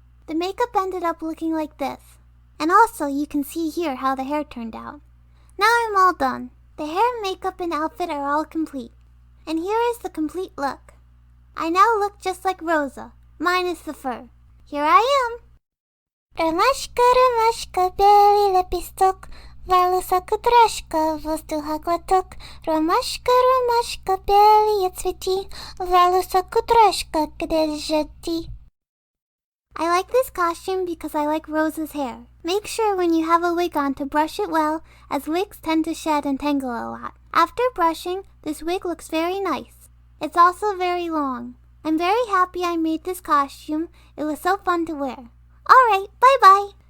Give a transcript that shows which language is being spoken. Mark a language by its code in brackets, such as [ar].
[en] The makeup ended up looking like this. And also, you can see here how the hair turned out. Now I'm all done. The hair, makeup, and outfit are all complete. And here is the complete look. I now look just like Rosa, minus the fur. Here I am. [ru] Ромашка, белый лепесток, волосок трошка, воздуха глоток. Ромашка, белые цветы, волосок трошка, где же ты? [en] I like this costume because I like Rosa's hair. Make sure when you have a wig on to brush it well, as wigs tend to shed and tangle a lot. After brushing, this wig looks very nice. It's also very long. I'm very happy I made this costume. It was so fun to wear. Alright, bye-bye.